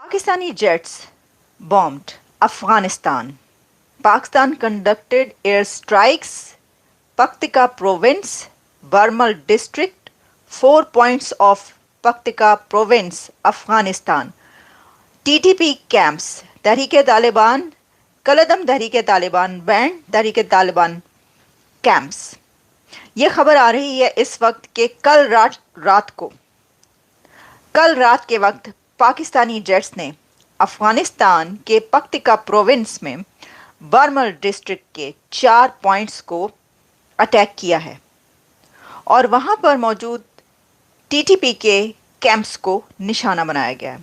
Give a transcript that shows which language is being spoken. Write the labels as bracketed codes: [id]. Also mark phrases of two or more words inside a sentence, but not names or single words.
[en] Pakistani jets bombed Afghanistan. Pakistan conducted airstrikes, Paktika province, Barmal district, 4 points of Paktika province, Afghanistan. TTP camps, Tehreek-e-Taliban, Kaladam Tehreek-e-Taliban Band, Tehreek-e-Taliban camps. [ur] یہ خبر آ رہی ہے اس وقت کہ کل رات کے وقت پاکستانی جیٹس نے افغانستان کے پکتیکا پروونس میں بارمل ڈسٹرکٹ کے 4 پوائنٹس کو اٹیک کیا ہے اور وہاں پر موجود ٹی ٹی پی کے کیمپس کو نشانہ بنایا گیا ہے۔